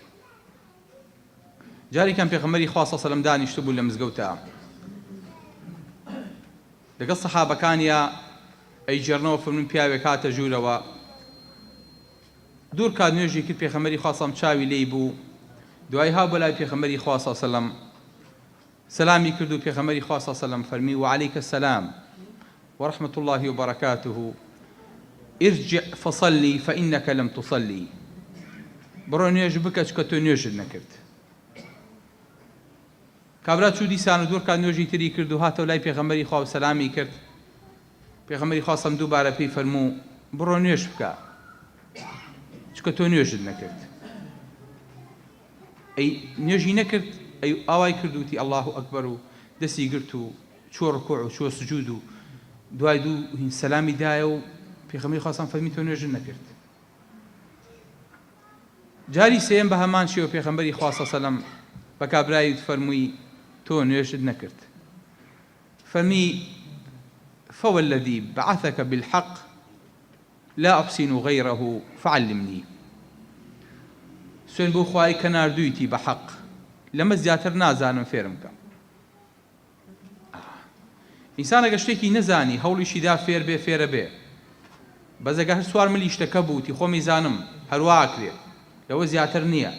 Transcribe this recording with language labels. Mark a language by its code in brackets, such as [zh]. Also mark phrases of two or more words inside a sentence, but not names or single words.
[ckb] جارێکیان پێغەمبەری خوا [ar] صلی الله علیه و سەلەم [ckb] دانیشتبوو لە مزگەوتە، لەگەڵ سەحابەکانیە ئەیجێڕنەوە فەرمووی پیاوێک هاتە ژوورەوە، دوور کات نوێژی کرد، پێغەمبەری خوا [ar] صلی الله علیه و سەلەم [ckb] چاوی لێی بوو، دوای ها بۆ لای پێغەمبەری خوا [ar] صلی الله علیه و سەلەم [ckb] سلامی کرد و پێغەمبەری خوا [ar] صلی الله علیه و سەلەم [ckb] فەرمی [ar] وعەلەیکە السەلام ورحمة الله وبركاته ارجع فصلي فإنك لم تصلي. [ckb] بڕۆ نوێژ بکە چکە تۆ نوێژت نەکرد. کابرا چوو دیسان و دوور کات نوێژی تری کرد و هاتەوە لای پێغەمبەری خوا و سەلامی کرد. پێغەمبەری خوا سەلەم دووبارە پێی فەرموو بڕۆ نوێژ بکە چکە تۆ نوێژت نەکرد. ئەی نوێژی نەکرد، ئەی ئاوای کردوتی [ar] ئەڵڵاهو ئەکبەر [ckb] و دەستی گرت و چوە ڕکوع و چوە سجود و دوای دوو سەلامی دایە و پێغەمبەری خوا سەلەم فەرمی تۆ نوێژت نەکرد. جاری سێیەم بە هەمان شێوە پێغەمبەری خوا [ar] صلی الله علیه و سەلەم [ckb] بە کابرایی فەرمووی تۆ نوێژت نەکرد. [ar] فەرمی فوالذي بعثك بالحق لا أحسن غيره فعلمني. [ckb] سوێن بۆ خوای کە ناردوویتی بە حەق، لەمە زیاتر نازانم فێرم کە. ئینسان ئەگە شتێکی نەزانی هەوڵیشی دا فێر بێ فێرە بێ، بەزەگە هەر سوار ملی شتەکە بووتی خۆمی زانم هەروە ئاکرێ، لەوە زیاتر نییە.